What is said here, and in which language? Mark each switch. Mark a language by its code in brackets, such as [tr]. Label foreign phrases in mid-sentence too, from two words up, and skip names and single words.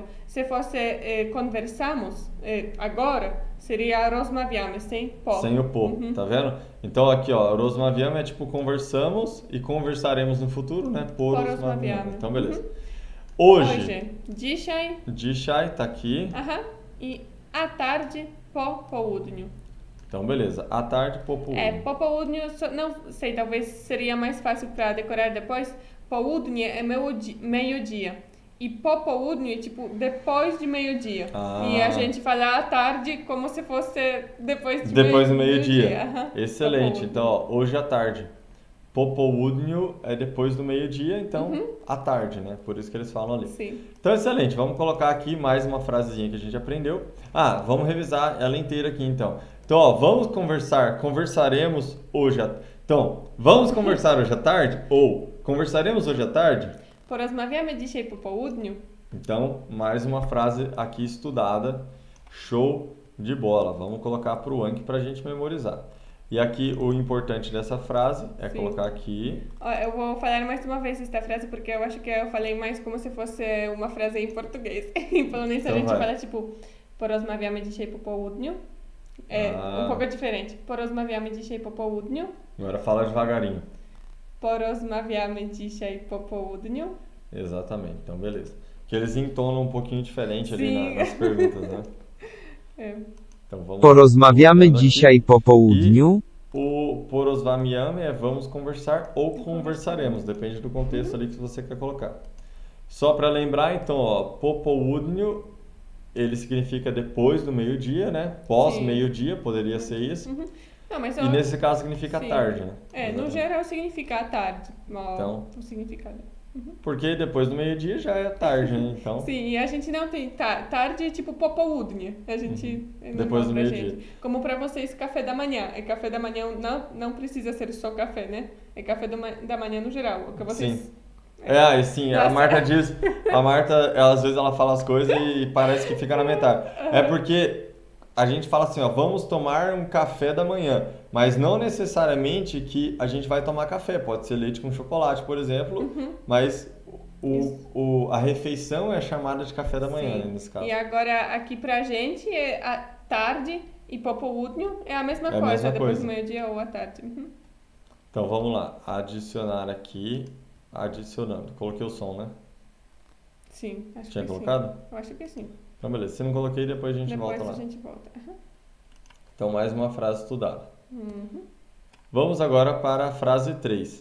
[pt] Se fosse conversamos, agora, seria rozmawiamy, sem po. Sem o po, tá vendo? Então aqui, ó, rozmawiamy é tipo conversamos e conversaremos no futuro, né? [pl] Porozmawiamy. [pt] Então, beleza. Hoje, [pl] dzisiaj, [pt] dzisiaj tá aqui. e à tarde, [pl] po południu. [pt] Então, beleza. À tarde, [pl] po południu. Po południu, [pt] não sei, talvez seria mais fácil para decorar depois. Południe é meio-dia. E [pl] po południu [pt] é tipo depois de meio-dia. E a gente fala à tarde como se fosse depois de Depois do meio-dia. meio-dia. Excelente. Então, ó, hoje à tarde. [pl] Po południu [pt] é depois do meio-dia, então à tarde, né? Por isso que eles falam ali. Sim. Então, excelente. Vamos colocar aqui mais uma frasezinha que a gente aprendeu. Vamos revisar ela inteira aqui, então. Então, ó, vamos conversar. Conversaremos hoje à... Então, vamos conversar hoje à tarde? Ou conversaremos hoje à tarde? [pl] Porozmawiamy dzisiaj po południu. [pt] Então, mais uma frase aqui estudada. Show de bola. Vamos colocar para o Anki para a gente memorizar. E aqui o importante dessa frase é colocar aqui. Eu vou falar mais uma vez esta frase porque eu acho que eu falei mais como se fosse uma frase em português. Em polonês a gente fala tipo [pl] porozmawiamy dzisiaj po południu. [pt] É um pouco diferente. [pl] Porozmawiamy dzisiaj po południu. [pt] Agora fala devagarinho. [pl] Porozmawiamy dzisiaj po południu. [pt] Exatamente. Então, beleza. Que eles entonam um pouquinho diferente ali nas perguntas, né? Então, vamos [pl] Porozmawiamy dzisiaj po południu. [pt] O porozmawiamy é vamos conversar ou conversaremos, depende do contexto ali que você quer colocar. Só para lembrar, então, ó, [pl] po południu, [pt] ele significa depois do meio-dia, né? Pós meio-dia, poderia ser isso. Não, mas E nesse caso significa tarde, né? No geral significa à tarde. Então, o significado. Porque depois do meio-dia já é tarde, né? Então, Sim, e a gente não tem tarde é tipo [pl] po południe. [pt] A gente Depois do meio-dia. gente. Como para vocês café da manhã. E café da manhã não precisa ser só café, né? É café da manhã no geral. O que vocês sim. Sim, a Marta diz, às vezes ela fala as coisas e parece que fica na metade. É porque a gente fala assim, ó, vamos tomar um café da manhã, mas não necessariamente que a gente vai tomar café, pode ser leite com chocolate, por exemplo, mas a refeição é chamada de café da manhã, né, nesse caso. E agora aqui pra gente é a tarde e [pl] po południu [pt] é a mesma coisa, mesma depois coisa. do meio-dia ou à tarde. Então vamos lá, adicionar aqui, adicionando, coloquei o som, né? Sim, acho Tinha que colocado? sim. Eu acho que sim. Então beleza, se não coloquei, depois a gente volta lá. Depois a gente volta. Então mais uma frase estudada. Vamos agora para a frase 3.